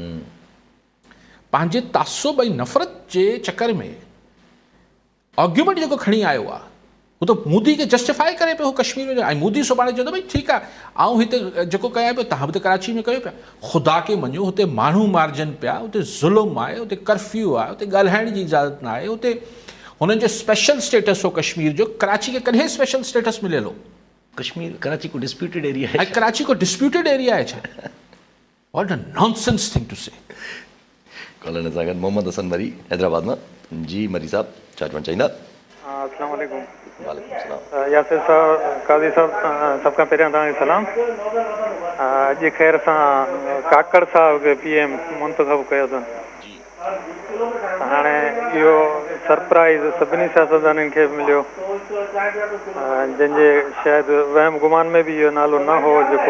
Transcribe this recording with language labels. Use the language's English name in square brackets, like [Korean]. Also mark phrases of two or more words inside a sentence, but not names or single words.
[Sindhi] पंहिंजे तासुब ऐं नफ़रत जे चकर में आर्ग्यूमेंट जेको खणी आयो आहे हू त मोदी खे जस्टिफाई करे पियो कश्मीर में ऐं मोदी सुभाणे चवंदो भई ठीकु आहे आउं हिते जेको कयां पियो तव्हां बि त कराची में कयो पिया ख़ुदा खे मञो हुते माण्हू मारजनि पिया हुते ज़ुल्म आहे हुते कर्फ्यू आहे हुते ॻाल्हाइण जी इजाज़त न आहे हुते हुननि जो [English] special status [Sindhi] हो कश्मीर जो कराची खे कॾहिं [English] special status [Sindhi] मिलियल हो कश्मीर कराची को [English] disputed area [Sindhi] ऐं [Urdu] है [Sindhi] कराची को [English] disputed area [Sindhi] आहे छा [English] what a nonsense thing to say [Sindhi] कॉलर सां गॾु मोहम्मद हसन मरी हैदराबाद मां जी मरी साहब छा चवणु चाहींदा [Arabic] السلام عليكم وعليكم السلام [Sindhi] यासिर साहब काज़ी साहब सभ खां पहिरियां तव्हांखे सलाम अॼु ख़ैर सां काकड़ साहब खे PM मुंतख़ब कयो अथनि हाणे इहो सरप्राइज़ सभिनी सियासतदाननि खे मिलियो जंहिंजे शायदि वहम गुमान में बि इहो नालो न हो जेको